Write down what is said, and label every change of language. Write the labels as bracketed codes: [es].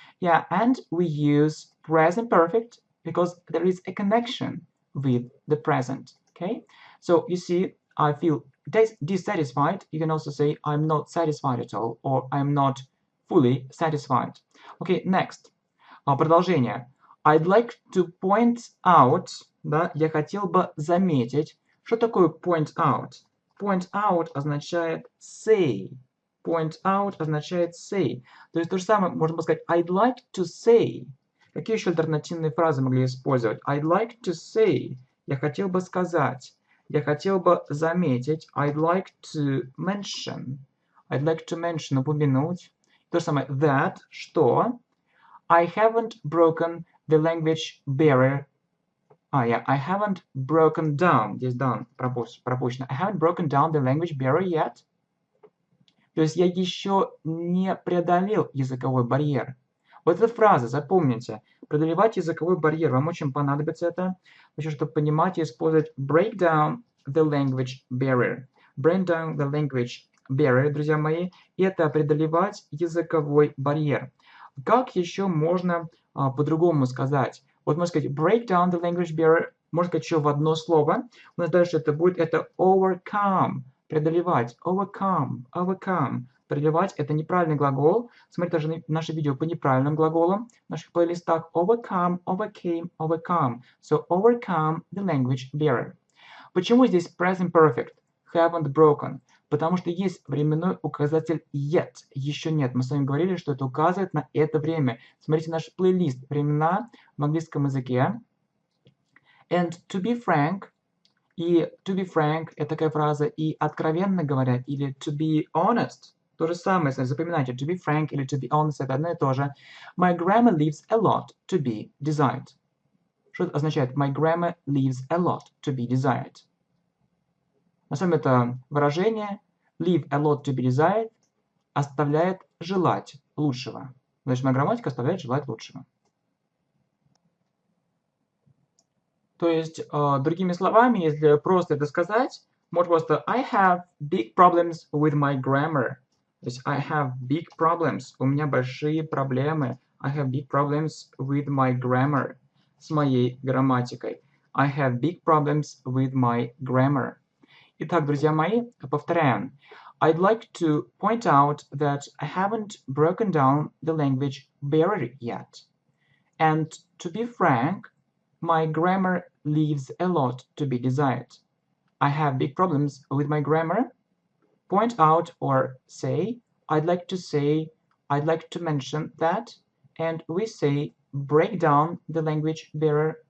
[en] Yeah, and we use present perfect because there is a connection with the present. Okay, so you see, I feel dissatisfied. You can also say, I'm not satisfied at all, or I'm not fully satisfied. Okay, next. [ru] Продолжение. [en] I'd like to point out, [ru] да, я хотел бы заметить. Что такое point out? [en] Point out означает say. Point out означает say. [ru] То есть то же самое можно сказать [en] I'd like to say. [ru] Какие еще альтернативные фразы могли использовать? [en] I'd like to say. [ru] Я хотел бы сказать. Я хотел бы заметить. [en] I'd like to mention. I'd like to mention, упомянуть. [ru] То же самое that, что. [en] I haven't broken the language barrier. I haven't broken down. [ru] Здесь down пропущено. [en] I haven't broken down the language barrier yet. [ru] То есть я еще не преодолел языковой барьер. Вот эта фраза, запомните. Преодолевать языковой барьер. Вам очень понадобится это. Еще, чтобы понимать и использовать [en] break down the language barrier. Break down the language barrier, [ru] друзья мои. Это преодолевать языковой барьер. Как еще можно по-другому сказать? Вот можно сказать [en] break down the language barrier. [ru] Можно сказать еще в одно слово. У нас дальше это будет overcome. Преодолевать. Overcome. Преодолевать это неправильный глагол. Смотрите даже наше видео по неправильным глаголам в наших плейлистах. [en] Overcome, overcame, overcome. So overcome the language barrier. [ru] Почему здесь present perfect? [en] Haven't broken. [ru] Потому что есть временной указатель yet. Еще нет. Мы с вами говорили, что это указывает на это время. Смотрите наш плейлист «Времена в английском языке». [en] And to be frank. [ru] И [en] to be frank [ru] – это такая фраза. И откровенно говоря, или [en] to be honest. [ru] То же самое, если запоминайте. [en] To be frank [ru] или [en] to be honest [ru] – это одно и то же. [en] My grammar leaves a lot to be desired. [ru] Что это означает? [en] My grammar leaves a lot to be desired. [ru] На самом деле это выражение [en] leave a lot to be desired [ru] оставляет желать лучшего. Значит, моя грамматика оставляет желать лучшего. То есть, другими словами, если просто это сказать, можно просто [en] I have big problems with my grammar. [ru] То есть [en] I have big problems. [ru] У меня большие проблемы. [en] I have big problems with my grammar. [ru] С моей грамматикой. [en] I have big problems with my grammar. [ru] Итак, друзья мои, повторяем. [en] I'd like to point out that I haven't broken down the language barrier yet. And to be frank, my grammar leaves a lot to be desired. I have big problems with my grammar. Point out or say, I'd like to mention that, and we say break down the language barrier